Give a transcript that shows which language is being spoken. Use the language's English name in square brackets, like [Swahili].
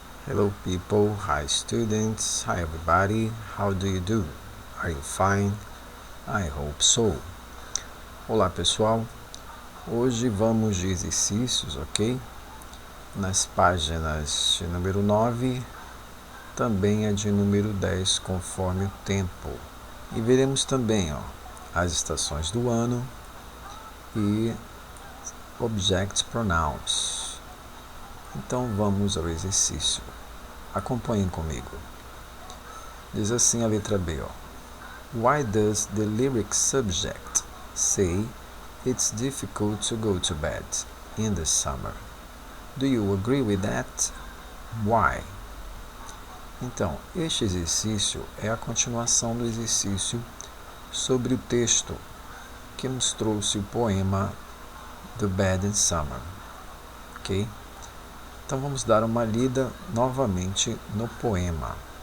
[English] Hello people, hi students, hi everybody, how do you do? Are you fine? I hope so. [Portuguese] Olá pessoal, hoje vamos de exercícios, ok? Nas páginas de número 9, também a de número 10, conforme o tempo. E veremos também as estações do ano e object pronouns. Então vamos ao exercício. Acompanhem comigo. Diz assim a letra B. [English] Why does the lyric subject say it's difficult to go to bed in the summer? Do you agree with that? Why? [Portuguese] Então, este exercício é a continuação do exercício sobre o texto que nos trouxe o poema The Bed in Summer. Ok? Então vamos dar uma lida novamente no poema.